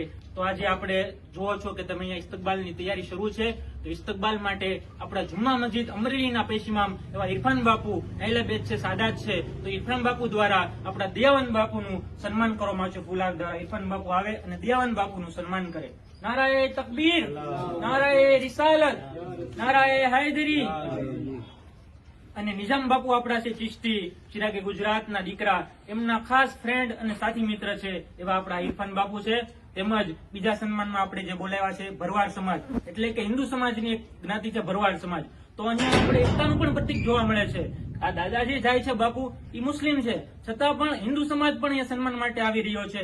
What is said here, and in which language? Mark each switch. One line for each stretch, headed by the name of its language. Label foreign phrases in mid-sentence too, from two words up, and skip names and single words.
Gujarati: તો આજે આપણે જોવો છો કે તમે અહીંયા ઇસ્તકબાલની તૈયારી શરૂ છે, તો ઇસ્તકબાલ માટે આપણા જુમા મસ્જિદ અમરેલીના પેશિમામ એવા ઇરફાન બાપુ અહેલે બેત છે, સાદાત છે, તો ઇરફાન બાપુ દ્વારા આપણા દયાવન બાપુનું સન્માન કરવામાં આવશે। ફુલાર દ્વારા ઇરફાન બાપુ આવે અને દયાવન બાપુનું સન્માન કરે।
Urdu: نعرۂ تکبیر، نعرۂ رسالت، نعرۂ حیدری.
Gujarati: અને નિઝામ બાપુ આપણા છે ચિશ્તી, ચિરાગે ગુજરાતના દીકરા, એમના ખાસ ફ્રેન્ડ અને સાથી મિત્ર છે એવા આપણા ઇરફાન બાપુ છે। તેમજ બીજા સન્માનમાં આપણે જે બોલાવ્યા છે ભરવાડ સમાજ, એટલે કે હિન્દુ સમાજની એક જ્ઞાતિ છે ભરવાડ સમાજ। તો અહીંયા આપણે એકતાનું પણ પ્રતીક જોવા મળે છે। આ દાદાજી જાય છે બાપુ, એ મુસ્લિમ છે, છતાં પણ હિન્દુ સમાજ પણ અહીંયા સન્માન માટે આવી રહ્યો છે।